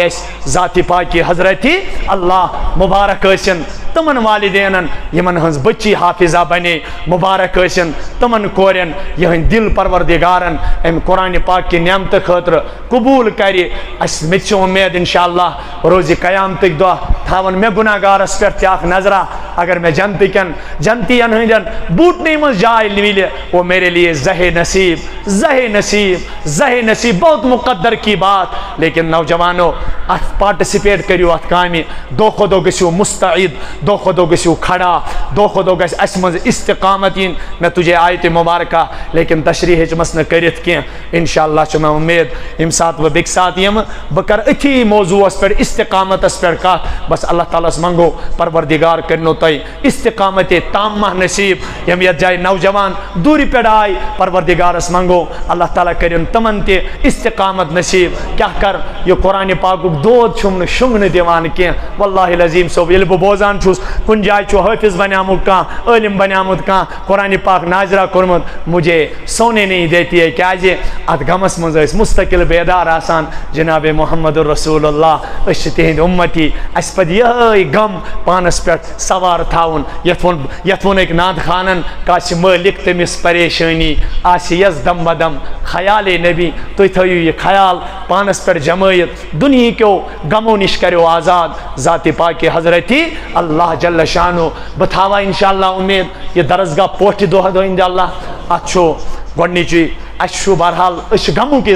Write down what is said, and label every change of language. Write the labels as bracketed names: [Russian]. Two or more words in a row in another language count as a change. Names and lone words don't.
[Kashmiri] اَسہِ ذاتِ پاکہِ حضرتِ اللہ مُبارک ٲسِن تِمن والدینن یِمن ہٕنٛز بٔچی حافظہ بنے مُبارک ٲسِن تِمن کورٮ۪ن یِہٕنٛدۍ دِل پروردِگارن امہِ قرآنِ پاک کہِ نعمتہٕ خٲطرٕ قبوٗل کرِ اَسہِ مےٚ تہِ چھِ اُمید [Arabic] انشاء اللہ [Kashmiri] روزِ قیامتٕکۍ دۄہ تھاون مےٚ گُناہ گارس پٮ۪ٹھ تہِ اکھ نظرا اگر مےٚ جنتٕکٮ۪ن جنتین ہٕنٛدٮ۪ن بوٗٹنٕے منٛز جاے مِلہِ [Urdu] وہ میرے لیے زہے نصیب بہت مقدر کی بات [Kashmiri] لیکن نوجوانو اتھ پارٹِسِپیٹ کٔرِو اتھ کامہِ دۄہ کھۄتہٕ دۄہ گٔژھِو مُستعد دۄہ کھۄتہٕ دۄہ گٔژھِو کھڑا دۄہ کھۄتہٕ دۄہ گژھِ اَسہِ منٛز استقامت یِنۍ مےٚ تُجے آیتِ مُبارکہ لیکن تشریح ہیٚچمَس نہٕ کٔرِتھ کینٛہہ [Arabic] انشاء اللہ [Kashmiri] چھِ مےٚ اُمید ییٚمہِ ساتہٕ بہٕ بیٚکہِ ساتہٕ یِمہٕ بہٕ کَرٕ أتھی موضوٗعس پٮ۪ٹھ استقامتس پٮ۪ٹھ کتھ بس اللہ تعالیٰ ہس منٛگو پروردِگار کٔرنو تۄہہِ استقامتِ تامہ نصیٖب یِم یتھ جایہِ نوجوان دوٗرِ پٮ۪ٹھ آے پروردِگارس منٛگو اللہ تعالیٰ کٔرِن تِمن تہِ استقامت نصیٖب کیٛاہ کر یہِ قرآنِ پاکُک دود چھُم نہٕ شۄنٛگنہٕ دِوان کینٛہہ [Arabic] واللہ العظیٖم [Kashmiri] صٲب ییٚلہِ بہٕ بوزان چھُس کُنہِ جایہِ چھُ حٲفظ بنیومُت کانٛہہ عٲلِم بنیومُت کانٛہہ قرآنِ پاک ناظرہ کوٚرمُت [Urdu] مجھے سونے نہیں دیتی ہے [Kashmiri] کیٛازِ اتھ غمس منٛز ٲسۍ مُستقل بیدار آسان جناب محمد رسول اللہ أسۍ چھِ تِہنٛدۍ اُمتی اَسہِ پزِ یِہٕے غم پانس پٮ۪ٹھ سوار تھاوُن یتھ ووٚن أکۍ ناد خانن کاسہِ مٲلِک تٔمِس پریشٲنی آسہِ یس دم بدم خیالے نبی تُہۍ تھٲیِو یہِ خیال پانس پٮ۪ٹھ جمٲیِتھ دُنہیٖکیو غمو نِش کٔرِو آزاد ذاتِ پاکہِ حضرتِ اللہ [Arabic] جل شانو [Kashmiri] بہٕ تھاوٕ [Arabic] انشاء اللہ [Kashmiri] اُمید یہِ درسگاہ پوٹھِ دۄہ [Arabic] اِنشاء اللہ [Kashmiri] اتھ چھُ گۄڈنِچی اَسہِ چھُ بہرحال أسۍ چھِ غمُک